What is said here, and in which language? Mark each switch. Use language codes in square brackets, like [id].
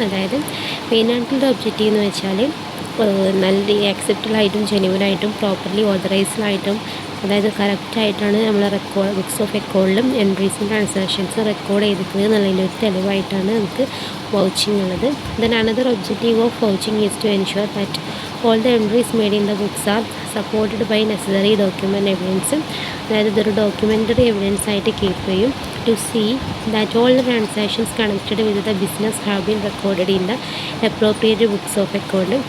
[ml] അതായത് മെയിനായിട്ടുള്ള ഒബ്ജക്റ്റീവ് എന്ന് വെച്ചാൽ നല്ല ആക്സെപ്റ്റബിളായിട്ടും ജെനുവിനായിട്ടും പ്രോപ്പർലി ഓതറൈസ്ഡായിട്ടും അതായത് കറക്റ്റായിട്ടാണ് നമ്മൾ ബുക്സ് ഓഫ് അക്കൗണ്ടിലും എൻട്രീസും ട്രാൻസാക്ഷൻസും റെക്കോർഡ് ചെയ്തിരിക്കുന്നത് എന്നുള്ളതിൻ്റെ ഒരു തെളിവായിട്ടാണ് നമുക്ക് വൗച്ചിങ് ഉള്ളത്. [en] Then another objective of vouching is to ensure that all the entries made in the books are supported by necessary document evidence. [ml] അതായത് ഇതൊരു ഡോക്യുമെൻ്ററി എവിഡൻസ് ആയിട്ട് കീപ്പ് ചെയ്യും. [en] To see that all the transactions connected with the business have been recorded in the appropriate books of account.